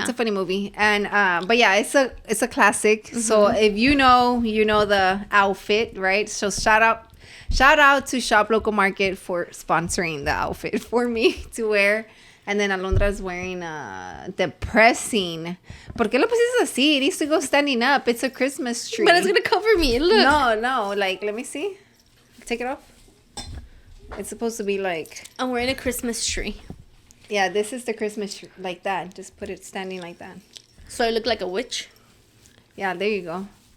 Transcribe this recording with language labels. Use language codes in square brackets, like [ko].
[en] It's a funny movie, and but yeah, it's a classic. So if you know the outfit, right? So shout out to Shop Local Market for sponsoring the outfit for me to wear. And then Alondra's wearing depressing. [es] ¿Por qué lo pusiste así? [en] It needs to go standing up. It's a Christmas tree. But it's going to cover me. Look. No. Like, let me see. Take it off. It's supposed to be like... I'm wearing a Christmas tree. Yeah, this is the Christmas tree. Like that. Just put it standing like that. So I look like a witch? Yeah, there you go.